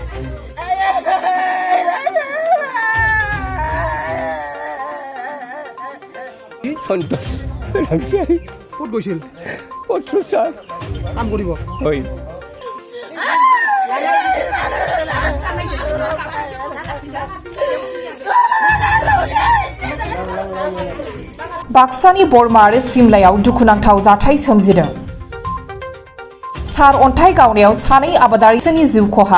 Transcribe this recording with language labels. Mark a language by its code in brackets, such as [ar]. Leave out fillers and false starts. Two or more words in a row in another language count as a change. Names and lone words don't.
[as] সন্তোষ ৰামচাৰী ক'ত গৈছিল পথৰুচাৰ কাম কৰিব হয় [brx] बाक्सानि बरमा आरो सिमलायाव दुखुनांथाव जाथाय सोमजिदों। सार अन्थाइ गावनायाव सानै आबादारिनि जिउ खहा।